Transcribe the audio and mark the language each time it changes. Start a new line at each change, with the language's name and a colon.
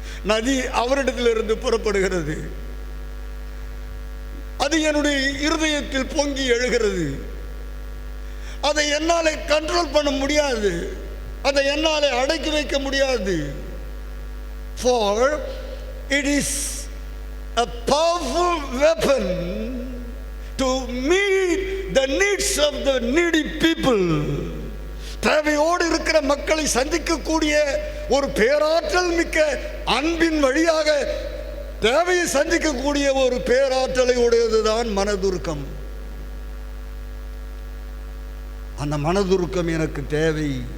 Tamil: நதி அவரிடத்திலிருந்து புறப்படுகிறது, அது என்னுடைய இருதயத்தில் பொங்கி எழுகிறது. அதை என்னாலே கண்ட்ரோல் பண்ண முடியாது, அதை என்னாலே அடக்கி வைக்க முடியாது.
English: For it is a powerful weapon to meet the needs of the needy people.
Tamil: தேவையோடு இருக்கிற மக்களை சந்திக்கக்கூடிய ஒரு பேராற்றல் மிக்க அன்பின் வழியாக தேவையை சந்திக்கக்கூடிய ஒரு பேராற்றலை உடையதுதான் மனதுருக்கம். அந்த மனதுருக்கம் எனக்கு தேவை.